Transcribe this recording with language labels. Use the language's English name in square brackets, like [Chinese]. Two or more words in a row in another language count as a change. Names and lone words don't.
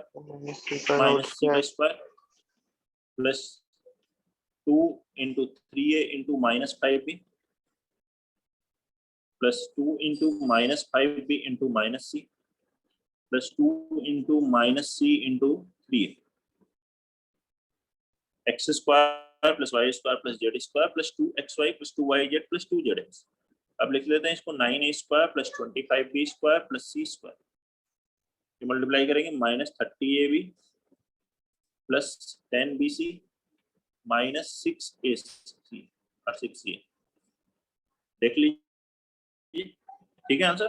[English] minus c का whole minus c का square square plus 2 into 3a into minus 5b plus 2 into minus 5b into minus c plus 2 into minus c into 3a x square plus y square plus z square plus 2xy plus 2yz plus 2zx. [Hindi] अब लिख लेते हैं इसको [English] 9a square plus 25b square plus c square, [Hindi] ये मल्टीप्लाई करेंगे [English] minus 30ab plus 10bc minus 6ac और 6a. [Hindi] देख लीजिए, ठीक है आंसर.